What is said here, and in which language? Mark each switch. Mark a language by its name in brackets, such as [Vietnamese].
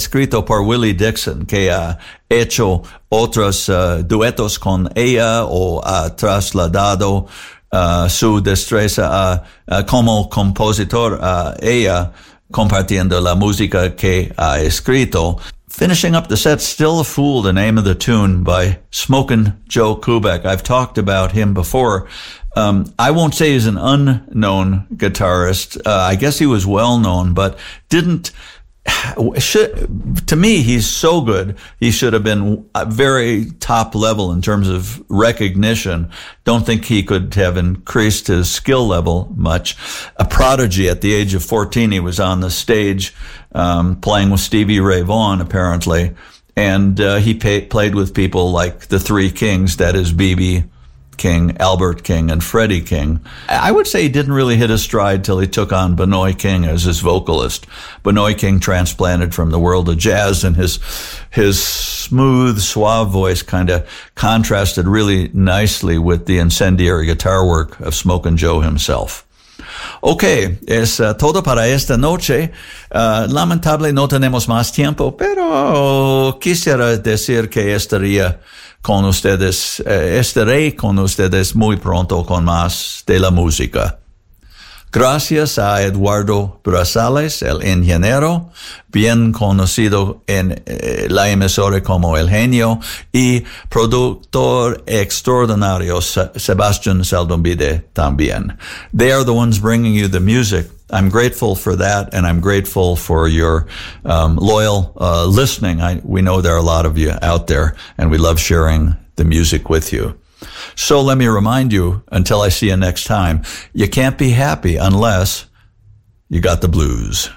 [Spanish] escrito por Willie Dixon, que ha hecho otros duetos con ella o ha trasladado su destreza como compositor a ella, compartiendo la música que ha escrito. [English] Finishing up the set, Still a Fool, the name of the tune by Smokin' Joe Kubek. I've talked about him before. I won't say he's an unknown guitarist. I guess he was well known, but didn't. To me, he's so good. He should have been a very top level in terms of recognition. Don't think he could have increased his skill level much. A prodigy at the age of 14, he was on the stage playing with Stevie Ray Vaughan, apparently. And he played with people like the Three Kings, that is B.B. King, Albert King, and Freddie King. I would say he didn't really hit his stride till he took on Benoit King as his vocalist. Benoit King transplanted from the world of jazz, and his smooth, suave voice kind of contrasted really nicely with the incendiary guitar work of Smokin' Joe himself. [Spanish] Okay, es todo para esta noche. Lamentable, no tenemos más tiempo, pero quisiera decir que estaría con ustedes, estaré con ustedes muy pronto con más de la música. Gracias a Eduardo Brazales, el ingeniero, bien conocido en la emisora como El Genio, y productor extraordinario Sebastián Saldumbide también. [English] They are the ones bringing you the music. I'm grateful for that, and I'm grateful for your loyal listening. We know there are a lot of you out there, and we love sharing the music with you. So let me remind you, until I see you next time, you can't be happy unless you got the blues.